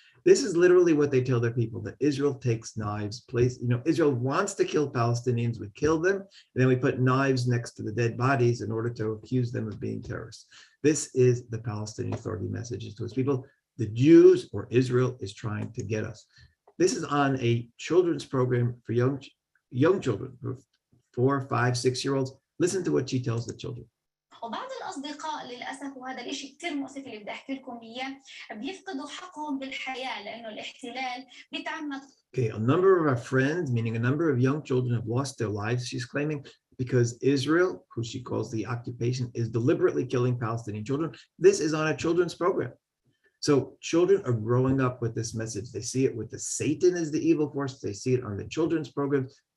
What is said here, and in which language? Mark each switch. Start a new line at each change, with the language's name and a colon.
English: This is literally what they tell their people, that Israel takes knives, Israel wants to kill Palestinians, we kill them, and then we put knives next to the dead bodies in order to accuse them of being terrorists. This is the Palestinian Authority messages to its people. The Jews or Israel is trying to get us. This is on a children's program for young children, 4, 5, 6-year-olds. Listen to what she tells the children.
Arabic: وبعض الأصدقاء للأسف وهذا الإشي كتير مؤسف اللي بدي أحكي لكم إياه بيفقدوا حقهم بالحياة لأنه الاحتلال بيتعمد.
English: Okay, a number of our friends, meaning a number of young children, have lost their lives, she's claiming, because Israel, who she calls the occupation, is deliberately killing Palestinian children. This is on a children's program. So children are growing up with this message. They see it with the Satan as the evil force. They see it on the children's programs.